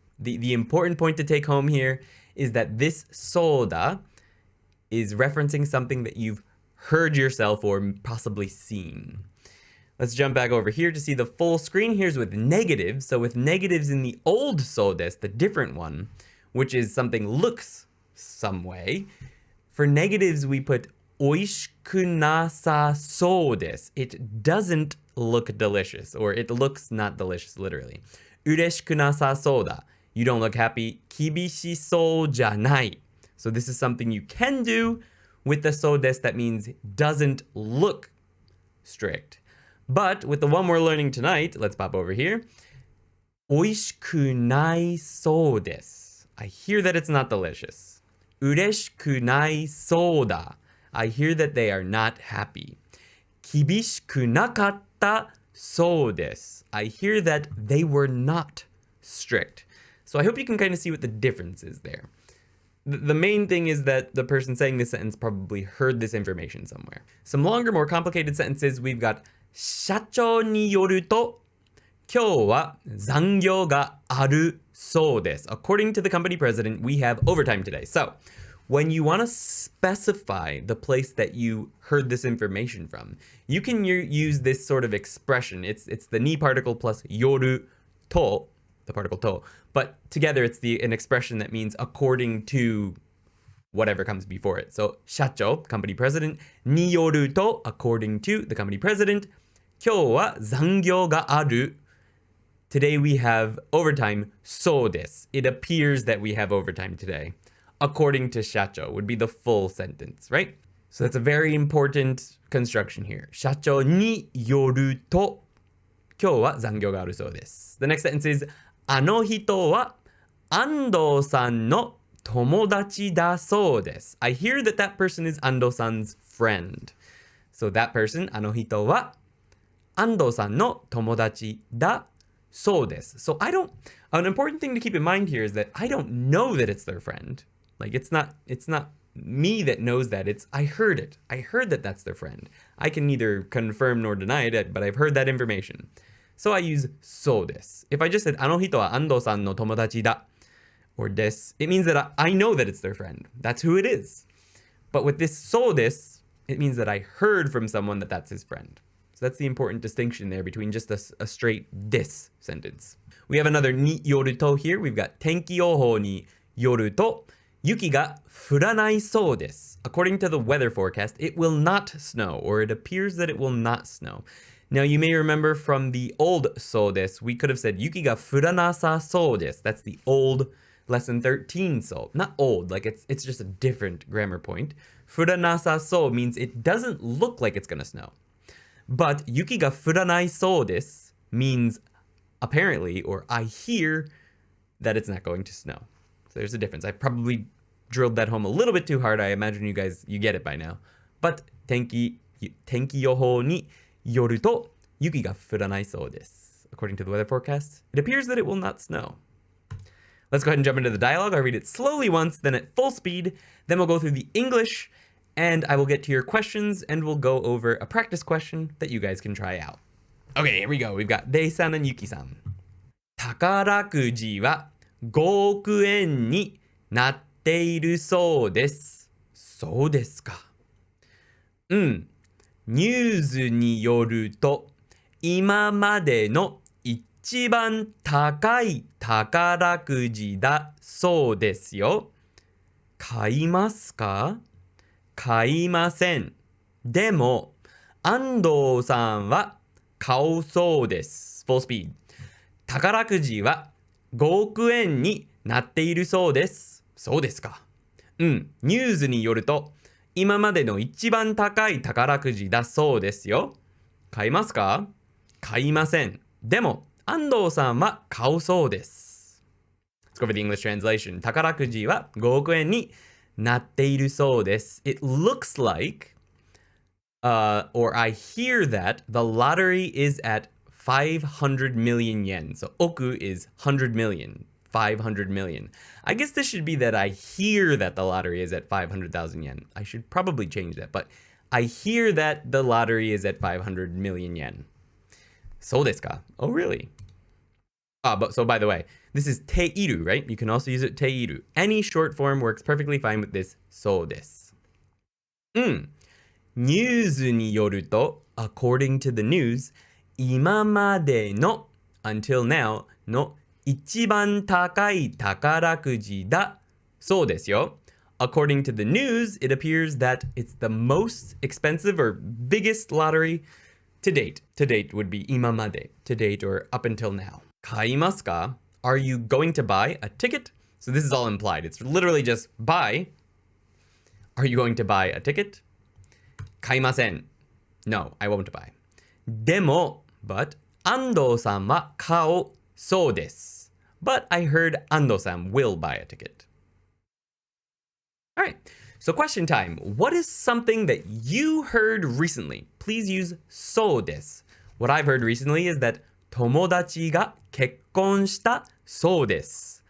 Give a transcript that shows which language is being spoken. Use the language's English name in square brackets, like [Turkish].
[English] The important point to take home here is that this soda is referencing something that you've heard yourself or possibly seen. Let's jump back over here to see the full screen. Here's with negatives. So with negatives in the old sodes, the different one, which is something looks some way. For negatives, we put [Japanese] 美味しくなさそうです. [English] It doesn't look delicious, or it looks not delicious, literally. [Japanese] 嬉しくなさそうだ. [English] You don't look happy. [Japanese] 厳しそうじゃない. [English] So this is something you can do with the so des that means doesn't look strict. But with the one we're learning tonight, let's pop over here. [Japanese] 美味しくないそうです. [English] I hear that it's not delicious. [Japanese] 嬉しくないそうだ. [English] I hear that they are not happy. [Japanese] 厳しくなかったそうです. [English] I hear that they were not strict. So I hope you can kind of see what the difference is there. The main thing is that the person saying this sentence probably heard this information somewhere. Some longer, more complicated sentences, we've got [Japanese] 社長によると今日は残業があるそうです. [English] According to the company president, we have overtime today. So when you want to specify the place that you heard this information from, you can use this sort of expression. It's the ni particle plus yoru to, the particle to, but together it's an expression that means according to whatever comes before it. So 社長, company president, [Japanese] によると, [English] according to the company president, [Japanese] 今日は残業がある. [English] Today we have overtime, [Japanese] そうです. [English] It appears that we have overtime today. According to 社長 would be the full sentence, right? So that's a very important construction here. [Japanese] 社長によると今日は残業があるそうです. [English] The next sentence is [Japanese] あの人は安藤さんの友達だそうです. [English] I hear that that person is 安藤 san's friend. So that person, [Japanese] あの人は安藤さんの友達だそうです. [English] So an important thing to keep in mind here is that I don't know that it's their friend. Like it's not me that knows that. I heard it. I heard that that's their friend. I can neither confirm nor deny it, but I've heard that information. So I use そうです. If I just said [Japanese] あの人は安藤さんの友達だ [English] or です, it means that I know that it's their friend. That's who it is. But with this [Japanese] そうです, [English] it means that I heard from someone that that's his friend. So that's the important distinction there between just a straight this sentence. We have another によると here. We've got [Japanese] 天気予報によると雪が降らないそうです. [English] According to the weather forecast, it will not snow, or it appears that it will not snow. Now, you may remember from the old そうです, we could have said [Japanese] 雪が降らなさそうです. [English] That's the old lesson 13 so. Not old, like it's just a different grammar point. [Japanese] 降らなさそう [English] means it doesn't look like it's gonna snow. But [Japanese] 雪が降らないそうです [English] means apparently, or I hear that it's not going to snow. So there's a difference. I probably drilled that home a little bit too hard. I imagine you get it by now. But [Japanese] 天気予報によると雪が降らないそうです. [English] According to the weather forecast, it appears that it will not snow. Let's go ahead and jump into the dialogue. I'll read it slowly once, then at full speed. Then we'll go through the English, and I will get to your questions, and we'll go over a practice question that you guys can try out. Okay, here we go. We've got Dei-san and Yuki-san. [Japanese] 宝くじは5億円になっているそうです。そうですか。うん。ニュースによると、今までの一番高い宝くじだそうですよ。買いますか？買いません。でも、安藤さんは買うそうです。 [English] Full speed. [Japanese] 宝くじは5億円になっているそうです。そうですか。うん。ニュースによると、今までの一番高い宝くじだそうですよ。買いますか？買いません。でも、安藤さんは買うそうです。 [English] Let's go for the English translation. [Japanese] 宝くじは5億円になっているそうです。 [English] It looks like, or I hear that the lottery is at 500 million yen. So, 億 is 100 million. 500 million. I guess this should be that I hear that the lottery is at 500,000 yen. I should probably change that, but I hear that the lottery is at 500 million yen. [Japanese] そうですか? [English] Oh, really? So by the way, this is teiru, right? You can also use it teiru. Any short form works perfectly fine with this そうです。 [Japanese] ニュースによると、 [English] according to the news, [Japanese] 今までの [English] until now [Japanese] の一番高い宝くじだそうですよ。 [English] According to the news, it appears that it's the most expensive or biggest lottery to date. To date would be 今まで. To date or up until now. [Japanese] 買いますか? [English] Are you going to buy a ticket? So this is all implied. It's literally just buy. Are you going to buy a ticket? [Japanese] 買いません. [English] No, I won't buy. [Japanese] でも, [English] but [Japanese] 安藤さんは買うそうです. [English] But I heard Ando-san will buy a ticket. All right, so question time. What is something that you heard recently? Please use [Japanese] そうです. [English] What I've heard recently is that [Japanese] 友達が結婚したそうです.